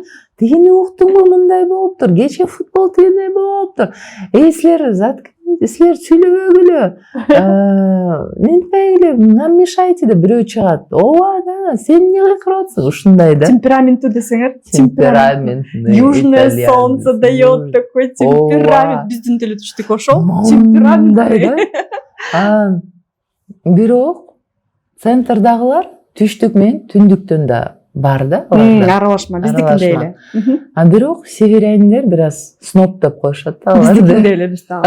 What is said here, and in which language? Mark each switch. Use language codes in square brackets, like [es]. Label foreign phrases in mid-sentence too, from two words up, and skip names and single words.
[ky] Тигини уктуңбу, мындай болуптур. Кече футбол тигиндей болуптур. Силер сүйлөбөгүлө. Ментпегиле, [ru] нам мешайте [ky] деп бирөө чыгат. Ооба, сен эмне кыйкырып атсың? Ушундай да. Темпераменту десеңер, [ru] темпераментный. Южное солнце дает такой темперамент. [ky] Биздин деле түштүк ошол. [ru] Темпераментный. [ky] Бирок центрдагылар түштүк менен түндүктөн да бар да. Аралашма, биздикиндей эле. Бирок северяниндер бир аз сноб деп коюшат да. Биздикиндей эле биз да.